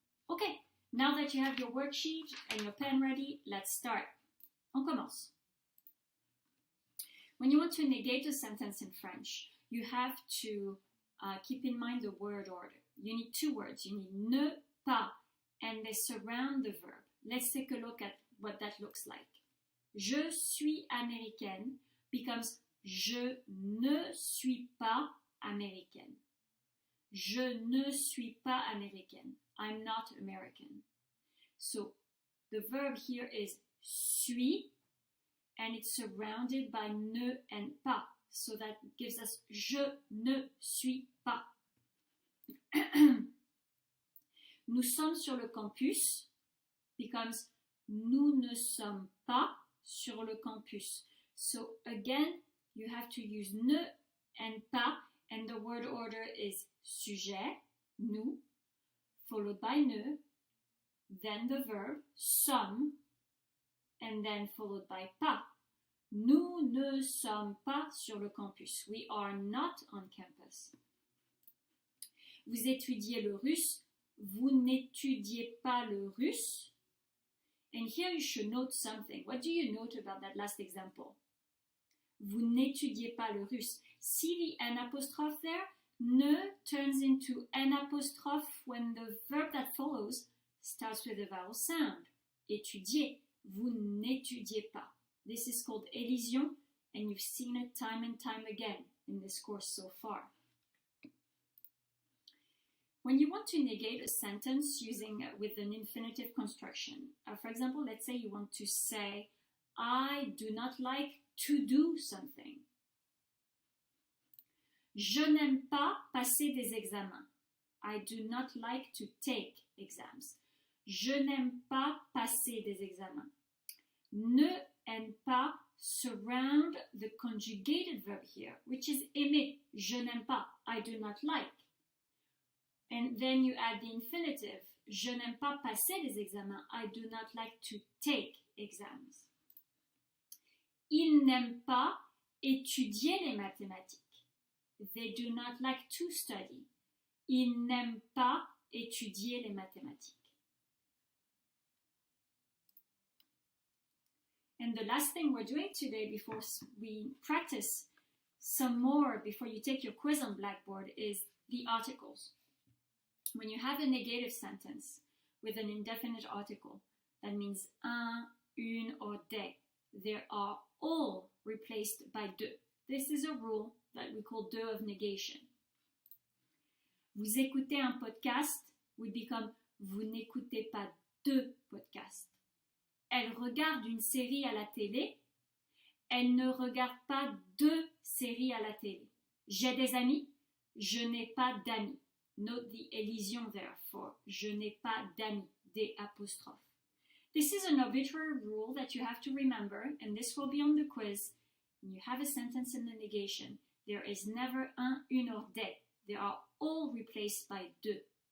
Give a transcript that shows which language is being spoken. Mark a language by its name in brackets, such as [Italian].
[English] Okay, now that you have your worksheet and your pen ready, let's start. [French] On commence. [English] When you want to negate a sentence in French, you have to keep in mind the word order. You need two words. You need ne pas, and they surround the verb. Let's take a look at what that looks like. [French] Je suis américaine [English] becomes [French] je ne suis pas américaine. Je ne suis pas américaine. [English] I'm not American. So the verb here is suis, and it's surrounded by ne and pas. So that gives us [French] je ne suis pas. Nous sommes sur le campus [English] becomes [French] nous ne sommes pas sur le campus. [English] So again, you have to use ne and pas, and the word order is sujet, nous, followed by ne, then the verb sommes, and then followed by pas. [French] Nous ne sommes pas sur le campus. [English] We are not on campus. [French] Vous étudiez le russe. Vous n'étudiez pas le russe. [English] And here you should note something. What do you note about that last example? [French] Vous n'étudiez pas le russe. [English] See the N apostrophe there? Ne turns into N apostrophe when the verb that follows starts with a vowel sound. Étudier. [French] Vous n'étudiez pas. [English] This is called elision, and you've seen it time and time again in this course so far. When you want to negate a sentence with an infinitive construction, for example, let's say you want to say, I do not like to do something. [French] Je n'aime pas passer des examens. [English] I do not like to take exams. [French] Je n'aime pas passer des examens. [English] Ne and pas surround the conjugated verb here, which is aimer. [French] Je n'aime pas. [English] I do not like. And then you add the infinitive. [French] Je n'aime pas passer les examens. [English] I do not like to take exams. [French] Ils n'aiment pas étudier les mathématiques. [English] They do not like to study. [French] Ils n'aiment pas étudier les mathématiques. [English] And the last thing we're doing today before we practice some more before you take your quiz on Blackboard is the articles. When you have a negative sentence with an indefinite article, that means un, une, or des, they are all replaced by de. This is a rule that we call de of negation. [French] Vous écoutez un podcast [English] would become [French] vous n'écoutez pas de podcasts. Elle regarde une série à la télé. Elle ne regarde pas deux séries à la télé. J'ai des amis. Je n'ai pas d'amis. [English] Note the elision there for [French] je n'ai pas d'amis, des apostrophes. [English] This is an arbitrary rule that you have to remember, and this will be on the quiz. When you have a sentence in the negation, there is never un, une, or des. They are all replaced by de.